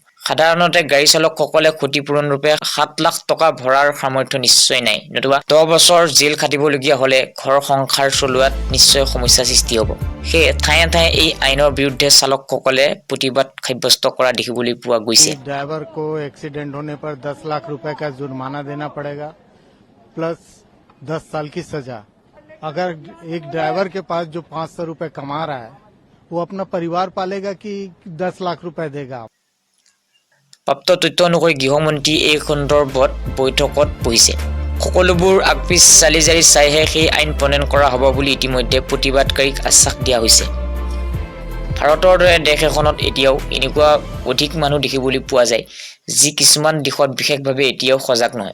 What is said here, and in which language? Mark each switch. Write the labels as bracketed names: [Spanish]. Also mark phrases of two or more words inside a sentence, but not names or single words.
[Assamese] সাধাৰণতে গাড়ী চালকসকলে ক্ষতিপূৰণ ৰূপে 7 লাখ টকা ভৰাৰ সামৰ্থ্য নিশ্চয় নাই, নতুবা 10 বছৰ জেল খাটিবলগীয়া হ'লে ঘৰ সংসাৰ চলোৱাত নিশ্চয় সমস্যাৰ সৃষ্টি হ'ব। সেয়ে ঠায়ে ঠায়ে এই আইনৰ বিৰুদ্ধে চালকসকলে প্ৰতিবাদ সাব্যস্ত কৰা দেখিবলৈ পোৱা গৈছে। [Hindi] ड्राइवर को एक्सीडेंट होने पर 10 लाख रुपए का जुर्माना देना पड़ेगा प्लस 10 साल की सजा। अगर एक ड्राइवर के पास जो 500 रुपए कमा रहा है, वो अपना परिवार पालेगा कि 10 लाख रुपए देगा? [Assamese] প্ৰাপ্ত তথ্য অনুসৰি গৃহমন্ত্ৰী এই সন্দৰ্ভত বৈঠকত বহিছে। সকলোবোৰ আগপিছ চালি জাৰি চাইহে সেই আইন প্ৰণয়ন কৰা হ'ব বুলি ইতিমধ্যে প্ৰতিবাদকাৰীক আশ্বাস দিয়া হৈছে। ভাৰতৰ দৰে দেশ এখনত এতিয়াও এনেকুৱা অধিক মানুহ দেখিবলৈ পোৱা যায় যি কিছুমান দিশত বিশেষভাৱে এতিয়াও সজাগ নহয়।